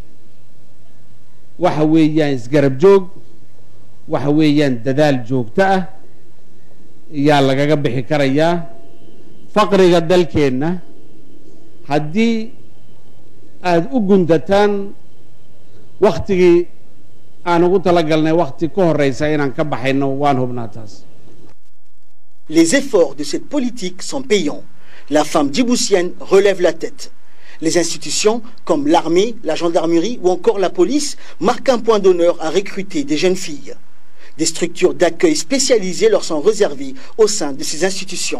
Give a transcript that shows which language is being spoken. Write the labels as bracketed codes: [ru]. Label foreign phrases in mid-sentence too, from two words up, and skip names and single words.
[so] waxa weeyaan isgarab joog waxa weeyaan dadaal joogto ah yaa lagaga bixi karayaa faqriga dalkeena haddii aad u gundataan waqtigii aan ugu talagalnay waqti ka horeysa inaan ka baxayno waan hubnaa taas. [fr] Les efforts de cette politique sont payants. La femme djiboutienne relève la tête. Les institutions comme l'armée, la gendarmerie ou encore la police marquent un point d'honneur à recruter des jeunes filles. Des structures d'accueil spécialisées leur sont réservées au sein de ces institutions.